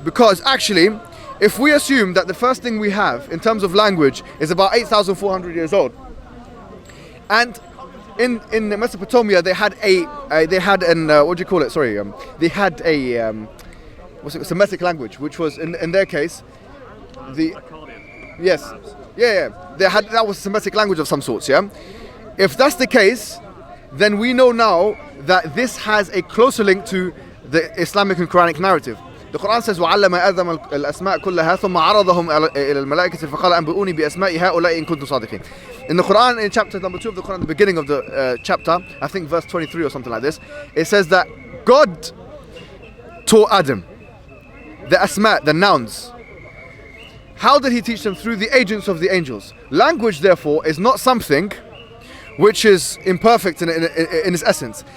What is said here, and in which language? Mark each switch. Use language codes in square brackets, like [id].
[en] Because actually, if we assume that the first thing we have in terms of language is about 8,400 years old, and in Mesopotamia they had a Semitic language, which was in their case that was Semitic language of some sorts. Yeah, if that's the case, then we know now that this has a closer link to the Islamic and Quranic narrative. The Quran says [ar] وَعَلَّمَ آدَمَ الْأَسْمَاءَ كُلَّهَا ثُمَّ عَرَضَهُمْ إِلَى الْمَلَائِكَةِ فَقَالَ أَنْبِئُونِي بِأَسْمَاءِ هَؤُلَاءِ إِن كُنتُمْ صَادِقِينَ. [en] In the Quran, in chapter number 2 of the Quran, the beginning of the chapter, I think verse 23 or something like this, it says that God taught Adam the asma, the nouns. How did he teach them? Through the agents of the angels. Language, therefore, is not something which is imperfect in its essence.